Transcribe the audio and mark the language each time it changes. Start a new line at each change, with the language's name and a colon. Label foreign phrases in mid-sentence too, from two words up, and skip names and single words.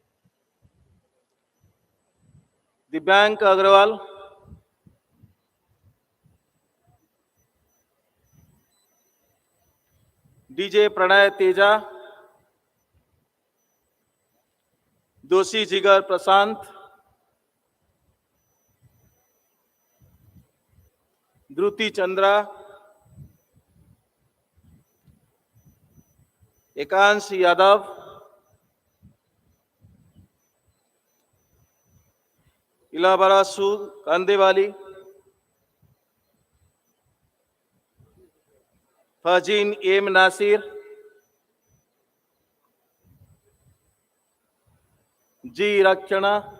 English: Dibyank Agrawal,
Hindi: डीजे प्रणय तेजा, दोषी जिगर प्रशांत, ध्रुति चंद्रा, एकांश यादव, इलाबरासू कांदेवाली, फजीन एम नासिर, जी रक्षणा,